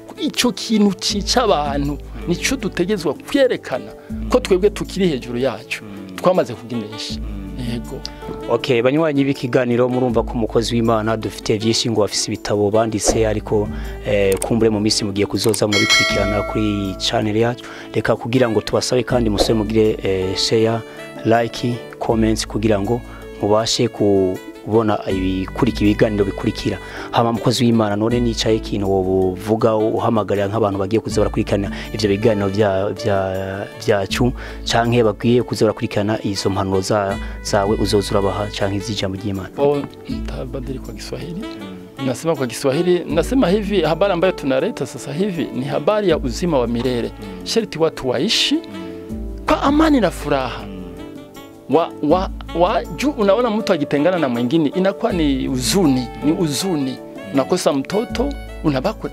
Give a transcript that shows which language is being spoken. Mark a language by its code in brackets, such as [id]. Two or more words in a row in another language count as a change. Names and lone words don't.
[rn] Ico kintu cica abantu nico dutegezwa kwerekana ko twebwe tukiri hejuru yacu, twamaze kuginesha. Yego. Okay, banywanyi b'ikiganiro, murumva ko umukozi w'Imana dufite byinshi ngo afise ibitabo banditse, ariko kumbure mu misi mugiye kuzoza mubikurikirana kuri channel yacu. Reka kugira ngo tubasabe kandi musore mugire [en] share, like, comments [rn] kugira ngo mubashe kubona ibiganiro bikurikira. Hama mukozi w'Imana, none nicaye ikintu wovuga uhamagarira nk'abantu bagiye kuza barakurikirana ivyo biganiro byacu canke bagiye kuza barakurikirana izo mpanuro zawe uzozura baha canke izijambo ry'Imana? [sw] Tabadili kwa Kiswahili. Nasema kwa Kiswahili, nasema hivi, habari ambayo tunaleta sasa hivi ni habari ya uzima wa milele. Sharti watu waishi kwa amani na furaha. Juu unaona mtu akitengana na mwingine inakuwa ni uzuni, unakosa mtoto, unabakwa.